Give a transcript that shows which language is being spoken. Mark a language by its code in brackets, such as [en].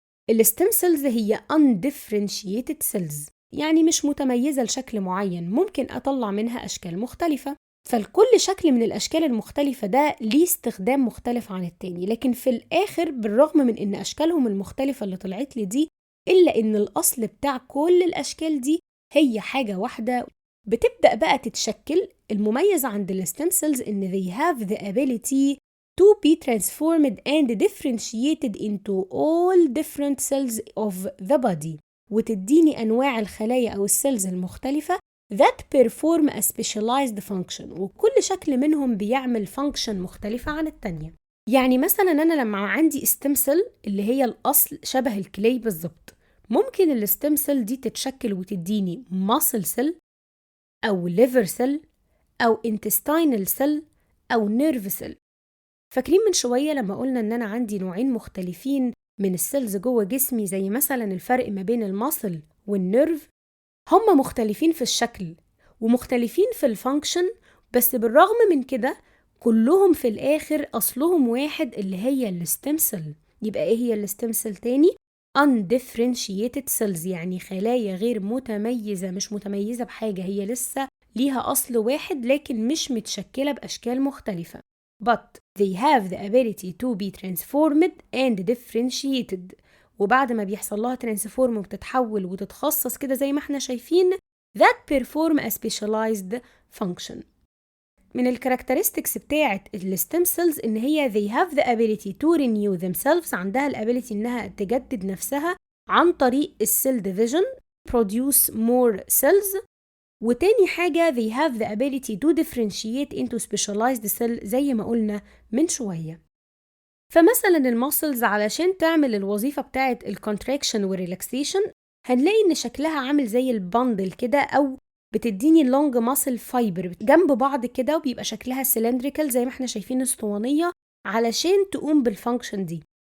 [ar] الستيم سيلز هي undifferentiated cells، يعني مش متميزة لشكل معين، ممكن أطلع منها أشكال مختلفة. فالكل شكل من الأشكال المختلفة ده ليه استخدام مختلف عن التاني، لكن في الآخر بالرغم من إن أشكالهم المختلفة اللي طلعت لي دي، إلا إن الأصل بتاع كل الأشكال دي هي حاجة واحدة. بتبدأ بقى تتشكل. المميز عند الستيم سيلز إن [en] they have the ability to be transformed and differentiated into all different cells of the body، [ar] وتديني أنواع الخلايا أو السيلز المختلفة [en] that perform a specialized function، [ar] وكل شكل منهم بيعمل function مختلفة عن التانية. يعني مثلا أنا لما عندي stem cell اللي هي الأصل شبه الكلي بالظبط، ممكن الستيم سيل دي تتشكل وتديني muscle cell أو liver cell أو intestinal cell أو nerve cell. فاكرين من شوية لما قلنا إن أنا عندي نوعين مختلفين من السيلز جوه جسمي، زي مثلا الفرق ما بين الماسل والنيرف؟ هما مختلفين في الشكل ومختلفين في الفانكشن، بس بالرغم من كده كلهم في الآخر أصلهم واحد، اللي هي الستيم سيل. يبقى إيه هي الستيم سيل تاني؟ undifferentiated cells، يعني خلايا غير متميزة، مش متميزة بحاجة، هي لسه ليها أصل واحد لكن مش متشكلة بأشكال مختلفة. [en] but they have the ability to be transformed and differentiated، [ar] وبعد ما بيحصل لها ترانسفورم وبتتحول وتتخصص كده زي ما احنا شايفين، [en] that perform a specialized function. [ar] من الكاركترستكس بتاعة الستيم سيلز إن هي [en] they have the ability to renew themselves، [ar] عندها الابيليتي إنها تجدد نفسها عن طريق السيل ديفيجن [en] produce more cells. [ar] وتاني حاجة [en] they have the ability to differentiate into specialized cell [ar] زي ما قلنا من شوية. فمثلا الماسلز علشان تعمل الوظيفة بتاعة الكونتراكشن والريلاكسيشن، هنلاقي إن شكلها عامل زي البندل كده، أو بتديني لونج ماسل فايبر جنب بعض كده، وبيبقى شكلها سيلندريكال زي ما احنا شايفين اسطوانية علشان تقوم بالفانكشن دي.